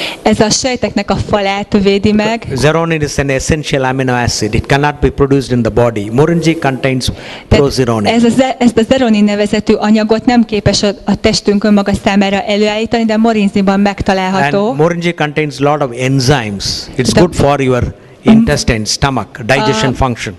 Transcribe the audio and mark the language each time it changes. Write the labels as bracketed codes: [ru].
[hu] Ez a sejteknek a falát védi meg. [en] Zeronin is an essential amino acid. It cannot be produced in the body. Morinji contains prozeronin. [hu] Ezt a zeronin nevezetű anyagot nem képes a testünk önmaga számára előállítani, de morinziban megtalálható. [en] And Morinji contains a lot of enzymes. It's good for your intestine, stomach, digestion function.